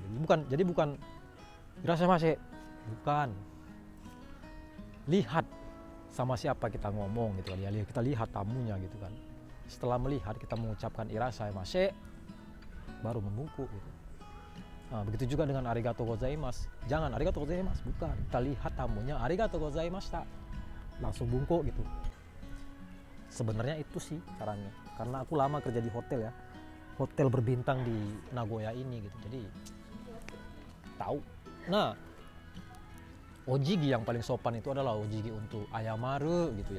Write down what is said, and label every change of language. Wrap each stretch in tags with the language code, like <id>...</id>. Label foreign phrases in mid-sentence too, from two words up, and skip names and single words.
<id>Jadi bukan irasamase, bukan, lihat sama siapa kita ngomong gitu kan ya, kita lihat tamunya gitu kan. Setelah melihat, kita mengucapkan irasamase baru membungkuk gitu. Nah, begitu juga dengan</id> <ja>ありがとうございます.</ja> <id>Jangan</id> <ja>ありがとうございます,</ja> <id>bukan. Kita lihat tamunya,</id> <ja>ありがとうございました,</ja> <id>langsung bungkuk gitu. Sebenarnya itu sih caranya. Karena aku lama kerja di hotel ya, hotel berbintang di Nagoya ini gitu. Jadi tahu. Nah, Ojigi yang paling sopan itu adalah ojigi untuk ayamaru gitu ya.</id>